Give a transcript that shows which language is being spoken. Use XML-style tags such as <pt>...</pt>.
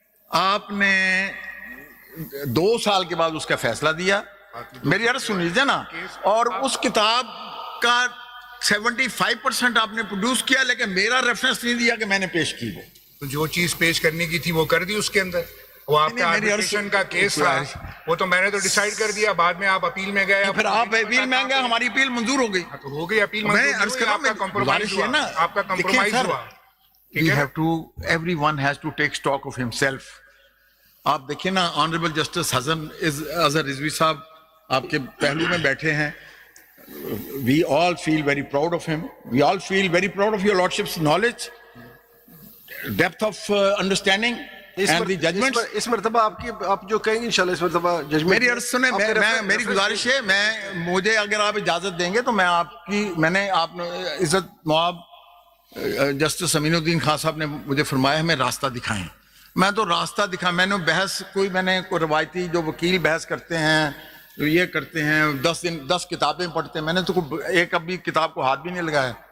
<ur>آپ نے 2 سال کے بعد اس کا فیصلہ دیا, میری عرض سن لیجیے نا, اور اس کتاب کا 75% آپ نے پروڈیوس کیا, لیکن میرا ریفرنس نہیں دیا کہ میں نے پیش کی. وہ تو جو چیز پیش کرنے کی تھی وہ کر دی اس کے اندر. وہ آپ کا آربیٹریشن کا کیس تھا, وہ تو میں نے تو ڈیسائیڈ کر دیا, بعد میں آپ اپیل میں گئے, پھر آپ اپیل میں گئے, ہماری اپیل منظور ہو گئی. تو ہو گئی اپیل, میں عرض کر رہا ہوں, کمپرومائز ہوا نا, آپ کا کمپرومائز ہوا.</ur> <en>We have to, everyone has to take stock of himself.</en> <ur>آپ دیکھیں نا, آنریبل جسٹس اظہر رضوی صاحب آپ کے پہلو میں بیٹھے ہیں.</ur> <en>We all feel very proud of him. We all feel very proud of your lordship's knowledge, depth of understanding and the judgments.</en> <ur>اس مرتبہ آپ جو کہیں گے انشاءاللہ اس مرتبہ ججمنٹ. میری عرض سنیں, میری گزارش ہے, مجھے اگر آپ اجازت دیں گے تو میں نے آپ عزت مواب جسٹس امین الدین خان صاحب نے مجھے فرمایا ہمیں راستہ دکھائیں. میں تو راستہ میں نے بحث میں نے کوئی روایتی جو وکیل بحث کرتے ہیں, جو یہ کرتے ہیں 10 کتابیں پڑھتے ہیں, میں نے تو ایک ابھی کتاب کو ہاتھ بھی نہیں لگایا.</ur>